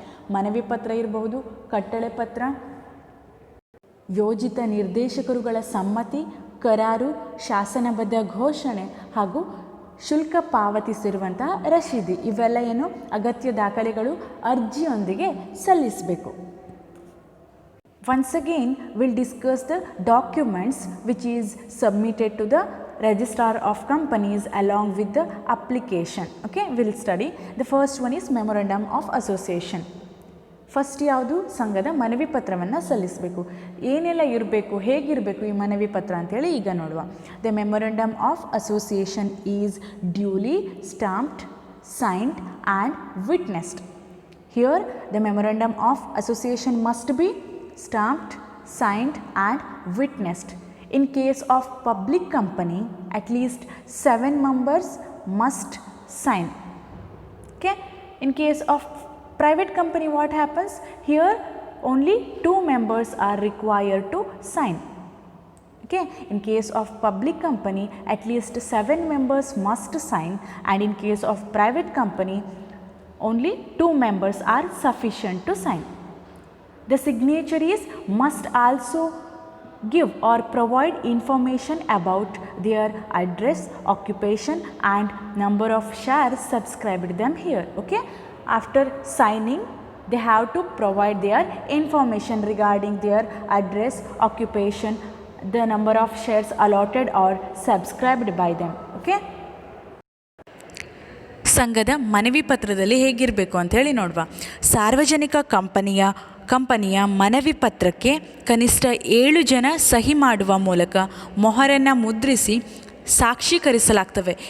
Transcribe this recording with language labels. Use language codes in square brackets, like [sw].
[kn] ಮನವಿ ಪತ್ರ ಇರಬಹುದು, ಕಟ್ಟಳೆ ಪತ್ರ, ಯೋಜಿತ ನಿರ್ದೇಶಕರುಗಳ ಸಮ್ಮತಿ, ಕರಾರು, ಶಾಸನಬದ್ಧ ಘೋಷಣೆ ಹಾಗೂ ಶುಲ್ಕ ಪಾವತಿಸಿರುವಂತಹ ರಶೀದಿ. ಇವೆಲ್ಲ ಏನು ಅಗತ್ಯ ದಾಖಲೆಗಳು ಅರ್ಜಿಯೊಂದಿಗೆ ಸಲ್ಲಿಸಬೇಕು. [en] Once again we'll discuss the documents which is submitted to the registrar of companies along with the application. Okay, we'll study. The first one is Memorandum of Association. [kn] First ಯಾವುದು? ಸಂಘದ ಮನವಿ ಪತ್ರವನ್ನು ಸಲ್ಲಿಸಬೇಕು. ಏನೆಲ್ಲ ಇರಬೇಕು, ಹೇಗಿರಬೇಕು ಈ ಮನವಿ ಪತ್ರ ಅಂತೇಳಿ ಈಗ ನೋಡುವ. [en] The memorandum of association is duly stamped, signed and witnessed. Here the memorandum of association must be stamped, signed and witnessed. In case of public company, at least 7 members must sign. Okay, in case of private company what happens? Here only 2 members are required to sign. Okay, in case of public company at least 7 members must sign, and in case of private company only 2 members are sufficient to sign. The signatories must also give or provide information about their address, occupation and number of shares subscribed them here. Okay, after signing they have to provide their information regarding their address, occupation, the number of shares allotted or subscribed by them. [kn] Okay, ಸಂಘದ ಮನವಿ ಪತ್ರದಲ್ಲಿ ಹೇಗಿರಬೇಕು ಅಂತ ಹೇಳಿ ನೋಡುವ. ಸಾರ್ವಜನಿಕ ಕಂಪನಿಯ ಮನವಿ ಪತ್ರಕ್ಕೆ ಕನಿಷ್ಠ 7 ಜನ ಸಹಿ ಮಾಡುವ ಮೂಲಕ ಮೊಹರನ್ನು ಮುದ್ರಿಸಿ ಸಾಕ್ಷೀಕರಿಸಲಾಗ್ತವೆ.